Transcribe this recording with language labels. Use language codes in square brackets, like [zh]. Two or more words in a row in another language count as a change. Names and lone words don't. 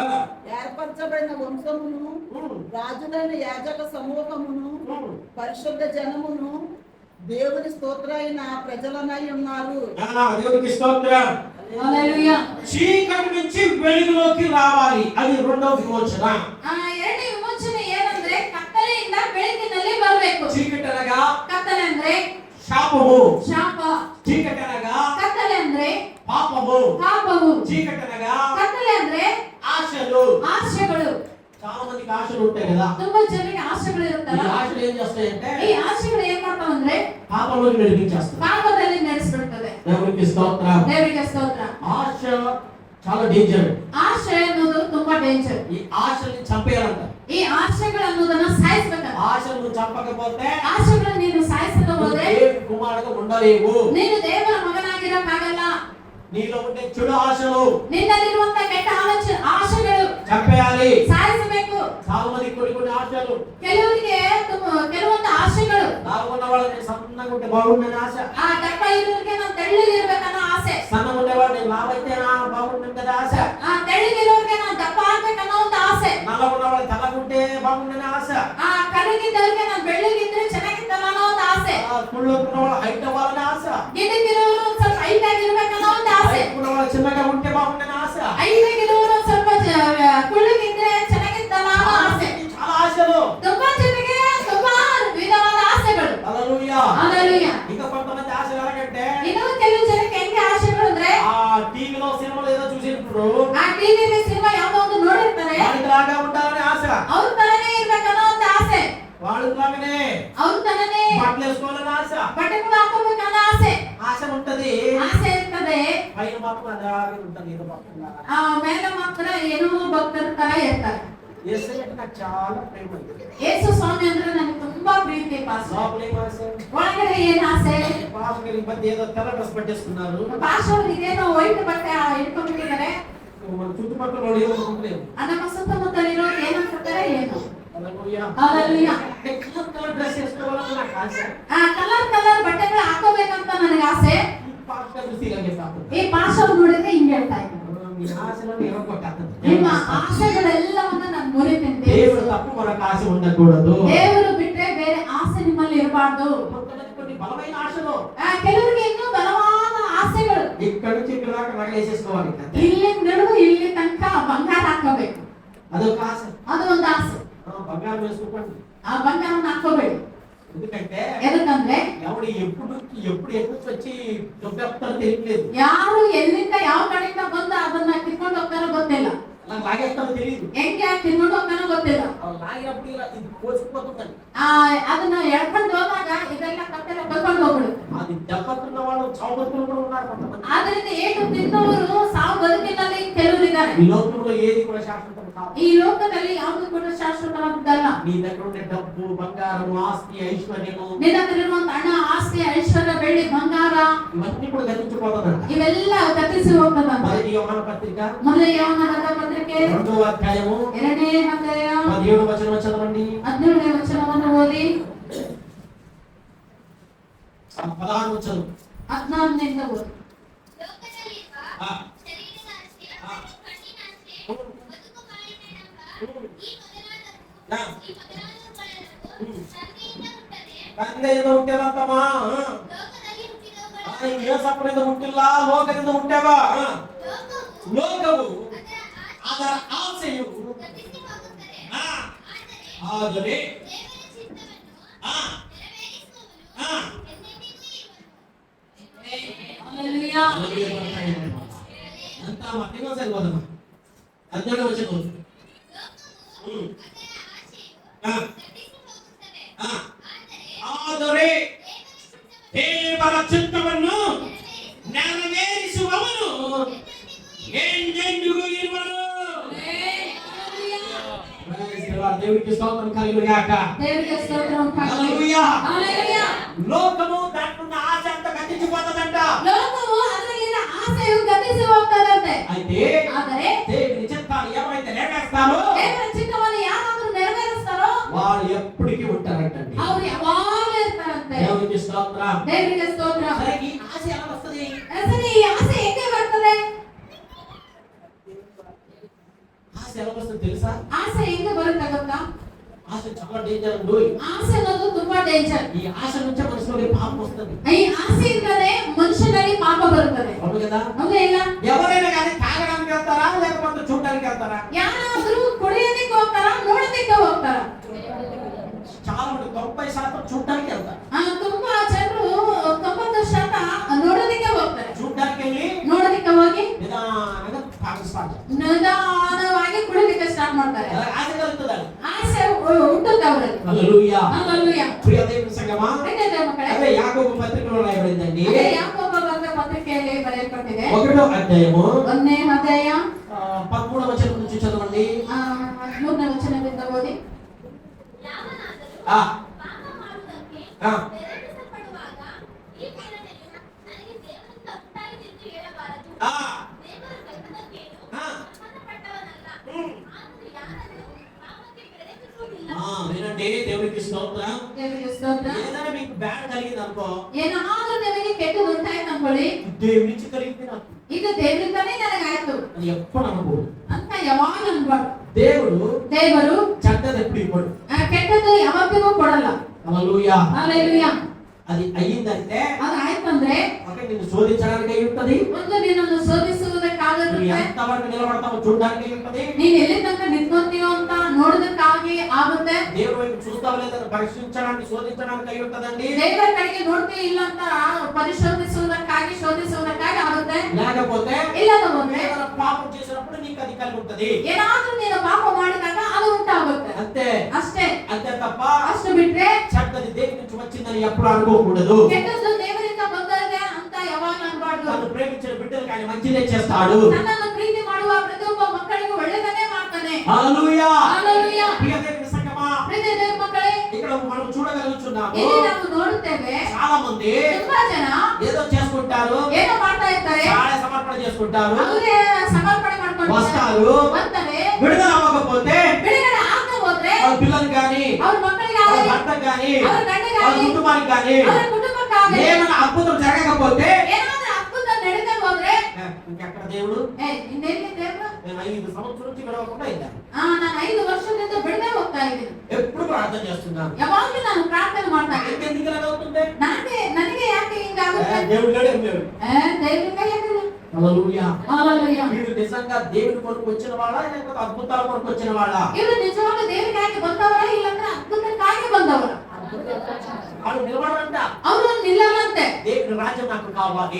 [te] ఏర్పరచబడిన వంశమును రాజులైన యాజక సమూహమును పరిశుద్ధ జనమును దేవుని స్తోత్రైన ప్రజలనై ఉన్నారు. దేవునికి స్తోత్రం. హల్లెలూయా. చీకటి నుంచి వెలుగులోకి రావాలి, అది రెండవ విమోచన. [kn] ಎರಡನೇ ವಿಮೋಚನೆ ಏನಂದ್ರೆ ಕತ್ತಲೆಯಿಂದ ಬೆಳಕಿನಲ್ಲಿ ಬರಬೇಕು. [te] చీకటి అనగా [kn] ಕತ್ತಲೆ ಅಂದ್ರೆ [te] శాపము, [kn] ಶಾಪ, [te] చీకటి అనగా [kn] ಕತ್ತಲೆ ಅಂದ್ರೆ [te] పాపము, [kn] ಪಾಪವು, [te] చీకటి అనగా [kn] ಕತ್ತಲೆ ಅಂದ್ರೆ [te] ఆశలు. [kn] ಆಶೆಗಳು. [te] చాలా మందికి ఆశలు ఉంటాయి కదా. [kn] ತುಂಬಾ ಜನರಿಗೆ ಆಶೆಗಳು [te] ఈ [kn] ಇರುತ್ತಲ್ಲ. [te] ఆశలు ఏం చేస్తాయంటే [kn] ಈ ಆಶೆಗಳು ಏನ್ ಮಾಡ್ತಾವಂದ್ರೆ [te] పాపంలోకి నడిపించేస్తాయి. [kn] ಪಾಪದಲ್ಲಿ ನಡೆಸ್ಬಿಡ್ತದೆ. [te] దేవునికి స్తోత్రం. [kn] ದೇವರಿಗೆ ಸ್ತೋತ್ರ. [te] ఆశ చాలా డేంజర్. [kn] ಆಶೆ ಅನ್ನೋದು ತುಂಬಾ ಡೇಂಜರ್. [te] ఈ ఆశల్ని చంపేయాలంట. [kn] ಈ ಆಶೆಗಳನ್ನೋದನ್ನ ಸಾಯಿಸಬೇಕಂತ. [te] ఆశలను చంపకపోతే [kn] ಆಶೆಗಳನ್ನ ನೀನು ಸಾಯಿಸದ ಹೋದ್ರೆ [te] దేవుని కుమారుడుగా ఉండలేవు. [kn] ನೀನು ದೇವರ ಮಗನಾಗಿರಕ್ಕಾಗಲ್ಲ. [te] నీలో ఉండే చెడు ఆశలు, [kn] ನಿನ್ನಲ್ಲಿರುವಂತ ಕೆಟ್ಟ ಆಶೆಗಳು [te] చంపేయాలి. [kn] ಸಾಯಿಸಬೇಕು. [te] చాలా మంది కొన్ని ఆశలు, [kn] ಕೆಲವರಿಗೆ ಕೆಲವೊಂದು ಆಶೆಗಳು, [te] లావు ఉన్న వాళ్ళని సన్నగా ఉంటే బాగుండని ఆశ, [kn] ಆ ದಪ್ಪ ಇರೋರಿಗೆ ನಾನು ತೆಳ್ಳಗಿರ್ಬೇಕನ್ನೋ ಆಸೆ, [te] సన్నగా ఉండేవాడిని లావైతే బాగుంటుంది కదా ఆశ, [kn] ಆ ತೆಳ್ಳಗಿರೋರಿಗೆ ನಾನು ದಪ್ಪ ಆಗ್ಬೇಕನ್ನೋ ಒಂದು ಆಸೆ, [te] నల్లగా ఉన్నవాళ్ళు తెల్లగుంటే బాగుండని ఆశ, [kn] ಆ ಕರಗಿದ್ದವ್ರಿಗೆ ನಾನು ಬೆಳ್ಳಗಿದ್ರೆ ಚೆನ್ನಾಗಿತ್ತಲ್ಲ ಅನ್ನೋ ಒಂದು ಆಸೆ, [te] కుళ్ళు ఉన్న వాళ్ళు హైట్ అవ్వాలని ఆశ, [kn] ಗಿಡ್ಡಗಿರೋರು ಒಂದು ಸ್ವಲ್ಪ ಹೈಟ್ ಆಗಿರ್ಬೇಕನ್ನೋ ಒಂದು ಆಸೆ, [te] ఉన్న వాళ్ళు చిన్నగా ఉంటే బాగుండని ఆశ, [kn] ಹೈಟ್ ಆಗಿರೋರು ಒಂದು ಸ್ವಲ್ಪ ಕುಳ್ಳಗಿದ್ರೆ ಚೆನ್ನಾಗಿತ್ತಲ್ಲ ಅನ್ನೋ ಆಸೆ. [te] చాలా ఆశలు. [kn] ತುಂಬಾ ಜನರಿಗೆ ತುಂಬಾ ವಿಧವಾದ ಆಸೆಗಳು. [te] హల్లెలూయా. హల్లెలూయా. ఇంకా కొంతమంది ఆశలు ఎలాగంటే [kn] ಇನ್ನು ಕೆಲವು ಜನಕ್ಕೆ ಹೆಂಗೆ ಆಸೆಗಳು ಅಂದ್ರೆ [te] ఆ టీవీలో సినిమాలో ఏదో చూసినప్పుడు [kn] ಆ ಟಿವಿಲಿ ಸಿನಿಮಾ ಯಾವ್ದೋ ಒಂದು ನೋಡಿರ್ತಾರೆ, [te] వాళ్ళలాగా ఉండాలని ఆశ, [kn] ಅವ್ರ ತರನೇ ಇರ್ಬೇಕನ್ನೋ ಒಂದು ಆಸೆ, [te] వాళ్ళలాగానే [kn] ಅವ್ರ ತರನೇ [te] బట్టలు వేసుకోవాలని ఆశ, [kn] ಬಟ್ಟೆ ಕೂಡ ಹಾಕೋಬೇಕನ್ನೋ ಆಸೆ, [te] ఆశ ఉంటది. [kn] ಆಸೆ ಇರ್ತದೆ. [te] పైన మాత్రం అలాగే ఉంటుంది ఏదో భక్తులా. [kn] ಆ ಮೇಲೆ ಮಾತ್ರ ಏನೋ ಭಕ್ತರ ತರ ಇರ್ತಾರೆ. [te] యేసయ్య అంటే నాకు చాలా ప్రేమ. [kn] ಯೇಸು ಸ್ವಾಮಿ ಅಂದ್ರೆ ನನಗೆ ತುಂಬಾ ಪ್ರೀತಿ. ಪಾಸ್ [te] లోపల ఏం ఆశ? [kn] ಒಳಗಡೆ ಏನ್ ಆಸೆ? [te] పాస్టర్ గారి మధ్య ఏదో తెల్ల డ్రెస్ పట్టేసుకున్నారు. [kn] ಪಾಸ್ ಅವ್ರು ಇದೇನೋ ವೈಟ್ ಬಟ್ಟೆ ಇಟ್ಕೊಂಡ್ಬಿಟ್ಟಿದ್ದಾರೆ. [te] మన చుట్టుపక్కల వాళ్ళు ఏదో అనుకుంటలేరు. [kn] ನಮ್ಮ ಸುತ್ತಮುತ್ತಲಿರೋ ಏನಂತಾರೆ ಏನು. [te] హల్లెలూయా. హల్లెలూయా. [en] colour dress [te] వేసుకోవాలని నాకు ఆశ. [kn] ಆ ಕಲರ್ ಬಟ್ಟೆಗಳು ಹಾಕೋಬೇಕಂತ ನನಗೆ ಆಸೆ. [te] పాస్టర్ చూసి ఇలాగే సాಕು. [kn] ಈ ಪಾಸ್ ಅವ್ರು ನೋಡಿದ್ರೆ ಹಿಂಗೆ ಹೇಳ್ತಾ ಇದ್ದಾರೆ, [te] మీ ఆశలను ఎరగొట్టాలి. [kn] ನಿಮ್ಮ ಆಸೆಗಳೆಲ್ಲವನ್ನ ನಾನು ಮುರಿತೇನೆ. [te] దేవుడు తప్ప మనకు ఆశ ఉండకూడదు. [kn] ದೇವರು ಬಿಟ್ರೆ ಬೇರೆ ಆಸೆ ನಿಮ್ಮಲ್ಲಿ ಇರಬಾರ್ದು. [te] కొన్ని బలమైన ఆశలు, [kn] ಕೆಲವರಿಗೆ ಇನ್ನೂ ಬಲವಾದ ಆಸೆಗಳು. [te] ఇక్కడ నుంచి ఇక్కడ దాకా నగలేసేసుకోవాలి. [kn] ಇಲ್ಲಿ ನಡುವು ಇಲ್ಲಿ ತನಕ ಬಂಗಾರ ಹಾಕೋಬೇಕು, [te] అదొక ఆశ. [kn] ಅದು ಒಂದು ಆಸೆ. [te] బంగారం వేసుకోకండి. [kn] ಆ ಬಂಗಾರನ ಹಾಕೋಬೇಡಿ. [te] ఎందుకంటే [kn] ಎದಕ್ಕಂದ್ರೆ [te] ఎవడు ఎప్పుడు ఎప్పుడు వచ్చి దొబ్బెప్తారో తెలియలేదు. [kn] ಯಾರು ಎಲ್ಲಿಂದ ಯಾವ ಕಡೆಯಿಂದ ಬಂದು ಅದನ್ನ ಕಿತ್ಕೊಂಡು ಹೋಗ್ತಾರೋ ಗೊತ್ತಿಲ್ಲ, [te] అలా లాగేస్తారో తెలియదు. [kn] ಹೆಂಗೆ ಕಿತ್ಕೊಂಡು ಹೋಗ್ತಾನೋ ಗೊತ್ತಿಲ್ಲ. [te] లాగినప్పుడు ఇలా ఇది కోసుకుపోతుందండి. [kn] ಅದನ್ನ ಎಳ್ಕೊಂಡು ಹೋದಾಗ ಇದೆಲ್ಲ ಕತ್ತೆಲ್ಲ ಬಳ್ಕೊಂಡು ಹೋಗ್ಬಿಡು. [te] అది దెబ్బతున్న వాళ్ళు చావు బతుకులు కూడా ఉన్నారు కొంతమంది. [kn] ಆದ್ರಿಂದ ಏಟು ತಿಂದವರು ಸಾವು ಬದುಕಿನಲ್ಲಿ ಕೆಲವರಿದ್ದಾರೆ. [te] ఈ లోకంలో ఏది కూడా శాశ్వతం కాదు. [kn] ಈ ಲೋಕದಲ್ಲಿ ಯಾವುದು ಕೂಡ ಶಾಶ್ವತವಾದದ್ದಲ್ಲ. [te] నీ దగ్గర ఉండే డబ్బు, బంగారం, ఆస్తి, ఐశ్వర్యము, [kn] ನಿನ್ನ ಹತ್ರ ಇರುವಂತ ಹಣ, ಆಸ್ತಿ, ಐಶ್ವರ್ಯ, ಬೆಳ್ಳಿ, ಬಂಗಾರ [te] ఇవన్నీ కూడా గతించిపోతుందంట. [kn] ಇವೆಲ್ಲ ಗತಿಸಿ ಹೋಗ್ತದಂತ. [te] మొదటి యోహాను పత్రిక [kn] ಮೊದಲ ಯೋಹಾನನ ಪತ್ರಿಕೆ [te] 2వ అధ్యాయము [kn] 2ನೇ ಅಧ್ಯಾಯ [te] 17వ వచనం చదవండి. [kn] 17ನೇ ವಚನವನ್ನು ಓದಿ [te] 16వ వచనం. [kn] 14ನೇಂದ ಓದಿ. ಲೋಕದಲ್ಲಿರುವ ಆ. ಶರೀರದ ಆಸೆ, ಆ. ಕಣ್ಣಿನ ಆಸೆ, ಹ್ಮ್. ಬದುಕು ಬಾಳಿನೆಡಂಬ ಹ್ಮ್. ಈ ಮೊದಲಾದವು ಆ. ತಂದೆಯಿಂದ ಹುಟ್ಟದೆ, ತಂದೆಯಿಂದ ಹುಟ್ಟಿದಂತಮ್ಮ. ಲೋಕದಲ್ಲಿ ಹುಟ್ಟಿದವುಗಳ ಏಸಪ್ಪನಿಂದ ಹುಟ್ಟಿಲ್ಲ, ಲೋಕದಿಂದ ಹುಟ್ಟ್ಯಾವ. ಲೋಕವು ಲೋಕವು ಅದರ ಅದರ ಆಸೆಯು ಗತಿಸಿ ಹೋಗುತ್ತದೆ. ಆ, ಆದರೆ ಆದರೆ ದೇವರ ಚಿತ್ತವನ್ನು ಆ, ನೆರವೇರಿಸುವವನು ಆ, ಎಂದೆಂದಿಗೂ ಇರುವನು. ಹಲ್ಲೆಲೂಯಾ. ಅಂತ ಮತ್ತಿನೋ ಸರಿ ಓದಮ್ಮ. [te] 17వ వచనం. [kn] ಲೋಕವು ಹ್ಮ್. ಅದರ ಆಸೆಯು ಆ, ಗತಿಸಿ ಹೋಗುತ್ತದೆ. ಆ, ಆದರೆ ಆದರೆ ದೇವರ ಚಿತ್ತವನ್ನು ದೇವರ ಚಿತ್ತವನ್ನು ನೆರವೇರಿಸುವವನು ಎಂದೆಂದಿಗೂ ಇರುವನು. [te] దేవుడికి స్తోత్రం కలుగును గాక. [kn] ದೇವರಿಗೆ ಸ್ತೋತ್ರ ಉಂಟಾಗಲಿ. [te] హల్లెలూయా. [kn] ಹಲ್ಲೆಲೂಯా. [te] లోకము దాంట్లో ఉన్న ఆశ అంతా గతించిపోతుందంట. [kn] ಲೋಕವು ಅದರಲ್ಲಿನ ಆಸೆಯು ಗತಿಸಿ ಹೋಗ್ತದಂತೆ. [te] అయితే [kn] ಆದರೆ [te] దేవుని చిత్తాన్ని ఎవరైతే నెరవేరుస్తారో [kn] ದೇವರ ಚಿತ್ತವನ್ನು ಯಾರಾದ್ರೂ ನೆರವೇರಿಸ್ತಾರೋ [te] వాళ్ళు ఎప్పటికీ ఉంటారంటండి. [kn] ಅವ್ರು ಯಾವಾಗಲೂ ಇರ್ತಾರಂತೆ. [te] దేవునికి స్తోత్రం. [kn] ದೇವರಿಗೆ ಸ್ತೋತ್ರ. [te] సరే, ఈ ఆశ ఎలా వస్తది? [kn] ಸರಿ, ಈ ಆಸೆ ಹೆಂಗೆ ಬರ್ತದೆ? [te] ఆశ ఎలా వస్తుంది తెలుసా? [kn] ಆಸೆ ಹೆಂಗೆ ಬರುತ್ತೆ ಗೊತ್ತಾ? [te] ఆశ చాలా డేంజర్ అండి. [kn] ಆಸೆ ಅನ್ನೋದು ತುಂಬಾ ಡೇಂಜರ್. [te] ఈ ఆశ నుంచే మనసులోకి పాపం వస్తుంది. [kn] ಈ ಆಸೆಯಿಂದಲೇ ಮನುಷ್ಯನಲ್ಲಿ ಪಾಪ ಬರುತ್ತದೆ. [te] అవును కదా? [kn] ಹೌದಾ ಇಲ್ಲ? [te] ఎవరైనా కానీ తాగడానికి వెళ్తారా లేకపోతే చూడడానికి వెళ్తారా? [kn] ಯಾರಾದ್ರೂ ಕುಡಿಯೋದಕ್ಕೆ ಹೋಗ್ತಾರಾ, ನೋಡೋದಕ್ಕೆ ಹೋಗ್ತಾರಾ? [te] చాలా మంది 90% చూడడానికి వెళ్తారు. [kn] ತುಂಬಾ ಜನರು 90% ನೋಡೋದಕ್ಕೆ ಹೋಗ್ತಾರೆ. [te] చూడడానికి వెళ్ళి [kn] ನೋಡೋದಕ್ಕೆ ಹೋಗಿ [te] నిదానంగా తాగడం స్టార్ట్ చేస్తారు. [kn] ನಿಧಾನವಾಗಿ ಕುಡಿಯೋದಕ್ಕೆ ಸ್ಟಾರ್ಟ್ ಮಾಡ್ತಾರೆ. [te] ఎలా ఆశ కలుగుతుంది? [kn] ಆಸೆ ಹುಟ್ಟುತ್ತೆ ಅವರಲ್ಲಿ. [te] హల్లెలూయా. [kn] ಹಲ್ಲೆಲೂಯಾ. [te] ప్రియ దేవుని సంగమా, [kn] ಹೆಂಗಿದೆ ಮಕ್ಕಳೇ? [te] అదే యాకోబు పత్రికలో రాయబడిందండి. [kn] ಅದೇ ಯಾಕೋಬ ಬರೆದ ಪತ್ರಿಕೆ [te] 1వ అధ్యాయము [kn] 1ನೇ ಅಧ್ಯಾಯ [te] 13వ వచనం నుంచి చదవండి. [kn] 13ನೇ ವಚನದಿಂದ ಓದಿ. ಯಾವನಾದರೂ ఆ ಪಾಪ ಮಾಡುವುದಕ್ಕೆ ఆ ಪ್ರೇರೇಪಿಸಲ್ಪಡುವಾಗ ಈ ಪ್ರೇರಣೆಯು ನನಗೆ ದೇವರಿಂದ ಉಂಟಾಯಿತೆಂದು ಹೇಳಬಾರದು. ఆ ದೇವರು ಕರ್ತನಕ್ಕೇನು ఆ ಸಂಬಂಧಪಟ್ಟವನಲ್ಲ. ఉమ్. ಆದರೂ ಯಾರನ್ನು ಪಾಪಕ್ಕೆ ಪ್ರೇರೇಪಿಸುವುದಿಲ್ಲ. [te] వినండి, దేవునికి స్తోత్రం. [kn] ದೇವರಿಗೆ ಸ್ತೋತ್ರ. [te] ఏదైనా మీకు బ్యాడ్ కలిగింది అనుకో, [kn] ಏನಾದ್ರೂ ನಿಮಗೆ ಕೆಟ್ಟದ್ದು ಉಂಟಾಯ್ತು ಅನ್ಕೊಳ್ಳಿ, [te] దేవుడి నుంచి కలిగింది నాకు [kn] ಇದು ದೇವರಿಂದನೇ ನನಗಾಯ್ತು [te] అది ఎప్పుడు అనుకోడు. [kn] ಅಂತ ಯಾವಾಗ ಅನ್ಬಾರ್ದು. [te] దేవుడు [kn] ದೇವರು [te] చెడ్డది ఎప్పుడు ఇవ్వడు. [kn] ಕೆಟ್ಟದ್ದು ಯಾವತ್ತಿಗೂ ಕೊಡಲ್ಲ. [te] హల్లెలూయా. హల్లెలూయా. అది అయ్యిందంటే [kn] ಅದು ಆಯ್ತಂದ್ರೆ [te] ఒక నిన్ను శోధించడానికి అయి ఉంటది, [kn] ಒಂದು ನಿನ್ನನ್ನು ಶೋಧಿಸುವುದಕ್ಕಾಗುತ್ತೆ, [te] నువ్వు ఎంతవరకు నిలబడతావో చూడడానికి అయి ఉంటది, [kn] ನೀನ್ ಎಲ್ಲಿ ತನಕ ನಿಂತ್ಕೊಂತೀಯೋ ಅಂತ ನೋಡೋದಕ್ಕಾಗಿ ಆಗುತ್ತೆ, [te] దేవుడి వైపు చూస్తావో లేదని పరీక్షించడానికి శోధించడానికి అయి ఉంటదండి. [kn] ದೇವರ ಕಡೆಗೆ ನೋಡ್ತೀಯ ಇಲ್ಲ ಅಂತ ಪರಿಶೋಧಿಸುವುದಕ್ಕಾಗಿ ಶೋಧಿಸುವುದಕ್ಕಾಗಿ ಆಗುತ್ತೆ. [te] లేకపోతే [kn] ಇಲ್ಲದ ಹೋದ್ರೆ [te] ఏదైనా పాపం చేసినప్పుడు నీకు అది కలిగి ఉంటది. [kn] ಏನಾದ್ರೂ ನೀನು ಪಾಪ ಮಾಡಿದಾಗ ಅದು ಉಂಟಾಗುತ್ತೆ [te] అంతే [kn] ಅಷ್ಟೇ. [te] అంతే తప్ప [kn] ಅಷ್ಟು ಬಿಟ್ರೆ [te] చెడ్డది దేవుడి నుంచి వచ్చిందని ఎప్పుడు అనుకోకూడదు. [kn] ಕೆಟ್ಟದ್ದು ದೇವರಿಂದ ಬಂದದೆ ಅಂತ ಯಾವಾಗ ಅನ್ಬಾರ್ದು. [te] తను ప్రేమించిన బిడ్డలకు ఆయన మంచిదే చేస్తాడు. [kn] ನನ್ನನ್ನು ಪ್ರೀತಿ ಮಾಡುವ ಪ್ರತಿಯೊಬ್ಬ ಮಕ್ಕಳಿಗೂ ಒಳ್ಳೆಯದನ್ನೇ ಮಾಡ್ತಾನೆ. [te] హల్లెలూయా. హల్లెలూయా. ప్రియ దేవుని సంగమా, [kn] ಪ್ರೀತಿ ದೇವರ ಮಕ್ಕಳೇ, [te] ఇక్కడ మనం చూడగలుగుతున్నాము [kn] ಇಲ್ಲಿ ನಾವು ನೋಡುತ್ತೇವೆ [te] చాలా మంది [kn] ತುಂಬಾ ಜನ [te] ఏదో చేసుకుంటారు, [kn] ಏನೋ ಮಾಡ್ತಾ ಇರ್ತಾರೆ, [te] చాలా సమర్పణ చేసుకుంటారు, [kn] ಅವರೇ ಸಮರ್ಪಣೆ ಮಾಡ್ಕೊಂಡು [te] వస్తారు, [kn] ಬರ್ತಾರೆ. [te] విడుదల అవ్వకపోతే [kn] ಬಿಡುಗಡೆ ಆಗದೆ ಹೋದ್ರೆ [te] వాళ్ళ పిల్లలకు కానీ [kn] ಅವ್ರ ಮಕ್ಕಳಿಗೆ [te] వాళ్ళ [kn] ಆಗಲಿ, [te] భర్తకు కానీ [kn] ಅವ್ರ [te] వాళ్ళ [kn] ಗಂಡಗಾಗಲಿ, [te] కుటుంబానికి కానీ [kn] ಅವ್ರ ಕುಟುಂಬಕ್ಕಾಗಲಿ [te] ఏమైనా అద్భుతం జరగకపోతే [kn] ಏನಾದ್ರೂ ಅದ್ಭುತ ನಡೆದೇ ಹೋದ್ರೆ [te] ఇంకెక్కడ దేవుడు? [kn] ಇನ್ನೆಲ್ಲಿ ದೇವ್ರು? [te] నేను 5 సంవత్సరాల నుంచి విడవకుండా ఇద్దాను, [kn] ನಾನು 5 ವರ್ಷದಿಂದ ಬಿಡದೆ ಹೋಗ್ತಾ ಇದ್ದೀನಿ. [te] ఎప్పుడు ప్రార్థన చేస్తున్నాను. [kn] ಯಾವಾಗ್ಲೂ ನಾನು ಪ್ರಾರ್ಥನೆ ಮಾಡ್ತಾ ಇದ್ದೀನಿ. [te] ఎందుకు ఇలా అవుతుంది? [kn] ನನಗೆ ಯಾಕೆ ಹಿಂಗಾಗುತ್ತೆ? [te] దేవుడు లేడు, ఏం లేడు. [kn] ದೇವ್ರಿಗೆ ಯಾಕಿಲ್ಲ? [te] హల్లెలూయా. హల్లెలూయా. వీళ్ళు నిజంగా దేవుని కొరకు వచ్చిన వాళ్ళ లేకపోతే అద్భుతాల కొరకు వచ్చిన వాళ్ళ? [kn] ಇವರು ನಿಜವಾಗ್ಲೂ ದೇವರಿಗಾಗಿ ಬಂದವರ ಇಲ್ಲಾಂದ್ರೆ ಅದ್ಭುತಕ್ಕಾಗಿ ಬಂದವರ? [te] వాళ్ళు నిలబడంట. [kn] ಅವರು ನಿಲ್ಲವಂತೆ. [te] దేవుని రాజ్యం నాకు కావాలి,